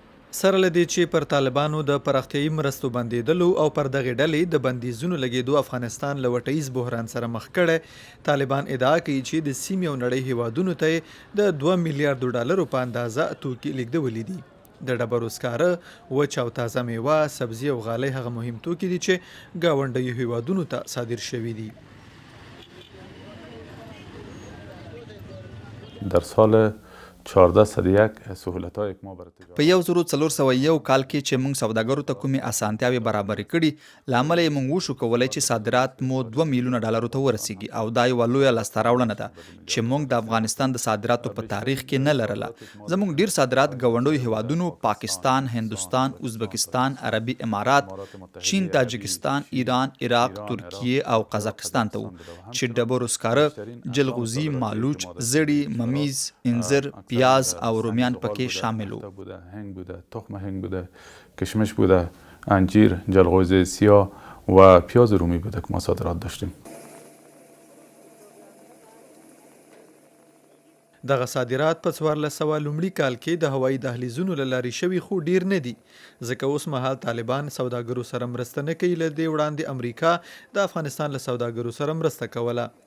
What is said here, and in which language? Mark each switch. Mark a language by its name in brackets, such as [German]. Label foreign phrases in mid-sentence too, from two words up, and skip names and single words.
[Pashto] سره له دې چې پر طالبانو د پراختیایي مرستو بندیدلو او پر دغې ډلې د بندیزونو لګېدو افغانستان له وټیز بحران سره مخ کړی، طالبان ادعا کوي چې د سیمې او نړۍ هیوادونو ته د 2 میلیارډو ډالرو په اندازه توکي لیږدولي دي. د ډبرو سکاره، وچ او تازه میوه، سبزي او غالۍ هغه مهم توکي دي چې ګاونډیو هیوادونو ته صادر شوي دي. [Persian] در سال 1401 سهولت‌های یک ما برای [Pashto] په 1401 کال کې چې موږ سوداګرو ته کومې اسانتیاوې برابرې کړي، له امله یې موږ وشو کولی چې صادرات مو 2 میلیونه ډالرو ته ورسیږي او دا یوه لویه لاسته راوړنه ده چې موږ د افغانستان د صادراتو په تاریخ کې نه لرله. زموږ ډیر صادرات ګاونډیو هیوادونو پاکستان، هندوستان، ازبکستان، عربي امارات، چین، تاجکستان، ایران، عراق، ترکیه او قزاقستان ته وو چې ډبرو سکاره، جلغوزي، مالوچ، زړی، ممیز، انځر، پیاز او رومیان پکې شامل وو. [Persian] هنگ بوده، تخم هنگ بوده، کشمش بوده، انجیر، جلغوزه سیاه و پیاز رومی بوده که ما صادرات داشتیم. [Pashto] دغه صادرات په 1400 لومړي کال کې د هوایي دهلیزونو له لارې شوي خو ډیر نه دي، ځکه اوس مهال طالبان سوداګرو سره مرسته نه کوي. له دې وړاندې امریکا د افغانستان له سوداګرو سره مرسته کوله.